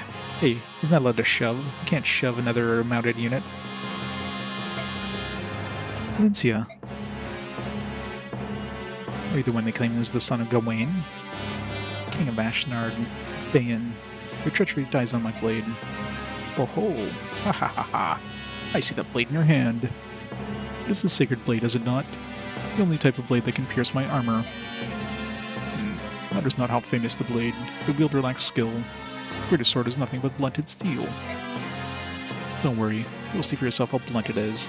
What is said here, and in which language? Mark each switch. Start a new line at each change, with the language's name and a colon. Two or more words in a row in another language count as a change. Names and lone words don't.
English: Hey, isn't that allowed to shove? You can't shove another mounted unit. Lincia. Are you the one they claim is the son of Gawain? King of Ashnard, Daein. Your treachery dies on my blade. Oh ho! Ha ha ha ha! I see that blade in your hand. It is a sacred blade, is it not? The only type of blade that can pierce my armor. Matters not how famous the blade. The wielder lacks skill. Greatest sword is nothing but blunted steel. Don't worry, you'll see for yourself how blunt it is.